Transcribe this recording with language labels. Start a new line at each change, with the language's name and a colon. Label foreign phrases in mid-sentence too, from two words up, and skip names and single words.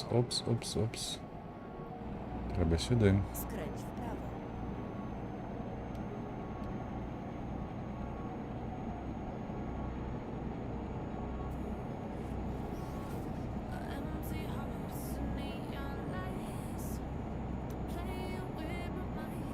Ukrainian: Опс. Треба сюди.
Polish: Skręć w prawo.
English: Empty hearts and neon lights, playing with my mind.